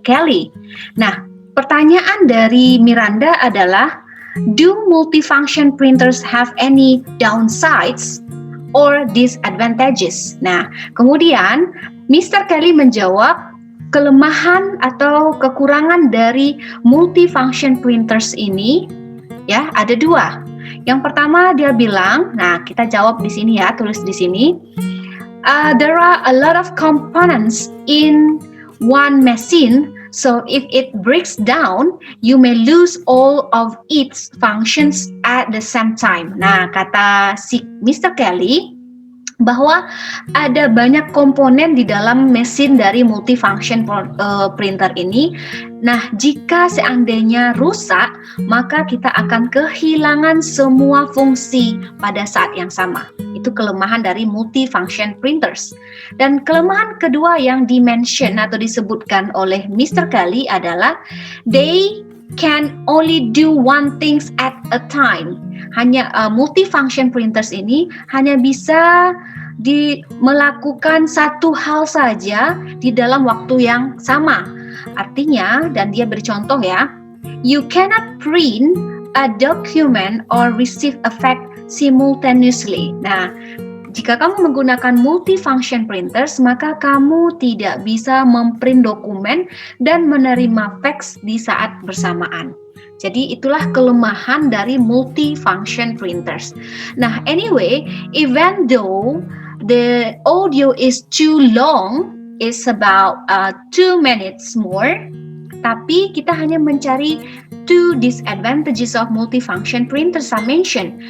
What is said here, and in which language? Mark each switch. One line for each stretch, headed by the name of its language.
English: Kelly.
Indonesian: Nah, pertanyaan dari Miranda adalah,
English: do multifunction printers have any downsides or disadvantages?
Indonesian: Nah, kemudian Mr. Kelly menjawab, kelemahan atau kekurangan dari multifunction printers ini ya ada dua. Yang pertama dia bilang, nah kita jawab di sini ya, tulis di sini.
English: There are a lot of components in one machine, so if it breaks down, you may lose all of its functions at the same time.
Indonesian: Nah, kata si Mr. Kelly bahwa ada banyak komponen di dalam mesin dari multifunction printer ini. Nah, jika seandainya rusak, maka kita akan kehilangan semua fungsi pada saat yang sama. Itu kelemahan dari multifunction printers. Dan kelemahan kedua yang dimention atau disebutkan oleh Mr.
English: Kelly adalah they can only do one thing at a time.
Indonesian: Hanya multifunction printers ini hanya bisa melakukan satu hal saja di dalam waktu yang sama. Artinya, dan dia beri contoh ya,
English: you cannot print a document or receive a fax simultaneously.
Indonesian: Nah, jika kamu menggunakan multifunction printers, maka kamu tidak bisa memprint dokumen dan menerima fax di saat bersamaan. Jadi itulah kelemahan dari multifunction printers.
English: Nah, anyway, even though the audio is too long, it's about 2 minutes more,
Indonesian: tapi kita hanya mencari
English: two disadvantages of multifunction printers I mentioned.